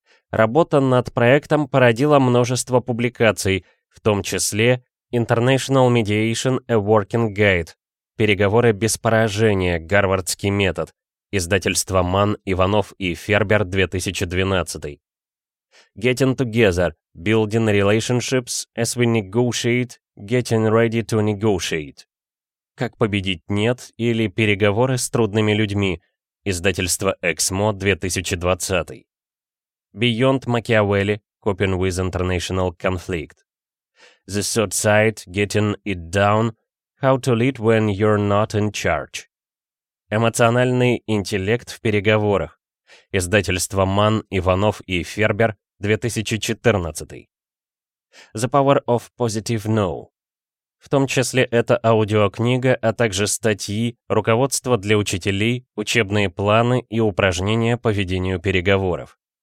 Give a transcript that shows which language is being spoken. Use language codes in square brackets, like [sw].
[ru] Работа над проектом породила множество публикаций, в том числе International Mediation – A Working Guide, «Переговоры без поражения. Гарвардский метод». Издательство «Манн, Иванов и Фербер», 2012. [en] «Getting Together. Building Relationships as we negotiate. Getting ready to negotiate». [ru] «Как победить нет» или «Переговоры с трудными людьми». Издательство «Эксмо», 2020. «Beyond Machiavelli. [en] Coping with International Conflict». «The Third Side. Getting it down. How to lead when you're not in charge». [ru] «Эмоциональный интеллект в переговорах». Издательство «Манн, Иванов и Фербер», 2014. [en] «The Power of Positive No». [ru] В том числе это аудиокнига, а также статьи, руководство для учителей, учебные планы и упражнения по ведению переговоров.